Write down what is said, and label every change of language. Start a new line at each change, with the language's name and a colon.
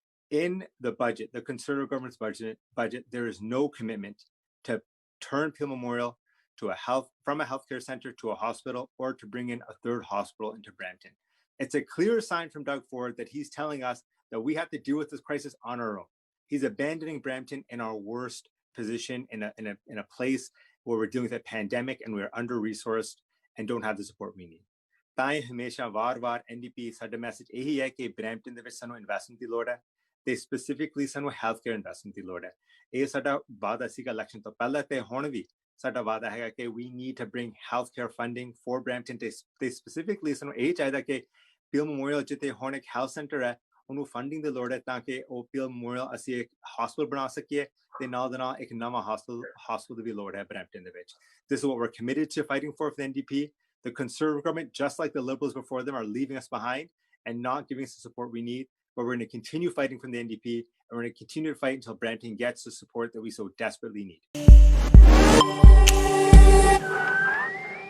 English: In the budget, the Conservative government's budget, there is no commitment to turn Peel Memorial from a healthcare center to a hospital, or to bring in a third hospital into Brampton. It's a clear sign from Doug Ford that he's telling us that we have to deal with this crisis on our own. He's abandoning Brampton in our worst position, in a place where we're dealing with a pandemic and we're under-resourced and don't have the support we need.
Punjabi: ਤਾਂ ਹਮੇਸ਼ਾ ਵਾਰ-ਵਾਰ NDP ਸਾਡਾ message ਇਹੀ ਹੈ ਕਿ Brampton ਦੇ ਵਿੱਚ ਸਾਨੂੰ ਇਨਵੈਸਟਮੈਂਟ ਦੀ ਲੋੜ ਹੈ ਤੇ ਸਪੈਸੀਫਿਕਲੀ ਸਾਨੂੰ ਹੈਲਥਕੇਅਰ ਇਨਵੈਸਟਮੈਂਟ ਦੀ ਲੋੜ ਹੈ। ਇਹ ਸਾਡਾ ਵਾਅਦਾ ਸੀਗਾ ਇਲੈਕਸ਼ਨ ਤੋਂ ਪਹਿਲਾਂ ਤੇ ਹੁਣ ਵੀ ਸਾਡਾ ਵਾਅਦਾ ਹੈਗਾ ਕਿ
English: we need to bring healthcare funding for Brampton
Punjabi: ਤੇ ਸਪੈਸੀਫਿਕਲੀ ਸਾਨੂੰ ਇਹ ਚਾਹੀਦਾ ਕਿ Peel Memorial ਜਿੱਥੇ ਹੁਣ ਇੱਕ ਹੈਲਥ ਸੈਂਟਰ ਹੈ ਉਹਨੂੰ ਫੰਡਿੰਗ ਦੀ ਲੋੜ ਹੈ ਤਾਂ ਕਿ ਉਹ Peel Memorial ਅਸੀਂ ਇੱਕ ਹਸਪਤਾਲ ਬਣਾ ਸਕੀਏ ਤੇ ਨਾਲ ਦੇ ਨਾਲ ਇੱਕ ਨਵਾਂ ਹਸਪਤਾਲ ਦੀ ਵੀ ਲੋੜ ਹੈ ਬ੍ਰੈਂਪਟਨ ਦੇ ਵਿੱਚ।
English: This is what we're committed to fighting for the NDP. The Conservative government, just like the Liberals before them, are leaving us behind and not giving us the support we need. But we're going to continue fighting from the NDP, and we're going to continue to fight until Brampton gets the support that we so desperately need.